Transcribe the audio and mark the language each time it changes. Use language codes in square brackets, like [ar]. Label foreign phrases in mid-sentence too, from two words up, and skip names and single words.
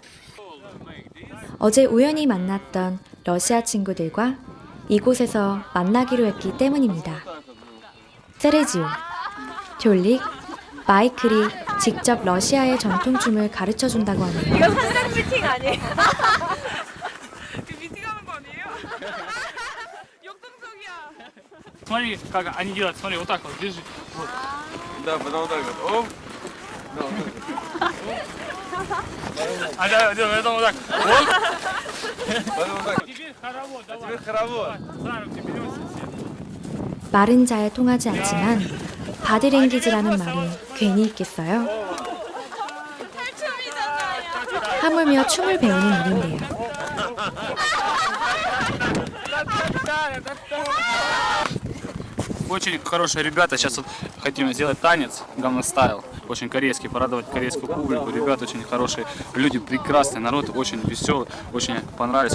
[ko] 어제 우연히 만났던 러시아 친구들과 이곳에서 만나기로 했기 때문입니다. 세레지오, 졸릭, 마이클이 직접 러시아의 전통춤을 가르쳐준다고 하네요. 이거 상장 미팅 아니에요? 그 미팅하는 거 아니에요? 역동적이야. [ru] Смотри, как они делают, смотри, вот так вот, держи. Вот. Да, потом вот так вот. Оп. Да, вот так. А да, это вот так. Вот. Потом вот так. Теперь хоровод, давай. Теперь хоровод. За руки беремся все. [ko] 말은 잘 통하지 않지만 바디랭귀지라는 말이 괜히 있겠어요? 탈춤이잖아요. 하물며 춤을 배우는 일인데요. [ru] Очень хорошие ребята. Сейчас вот хотим сделать танец Gangnam Style. Очень корейский, порадовать корейскую публику. Ребята очень хорошие, люди прекрасный, народ очень веселый, очень понравились.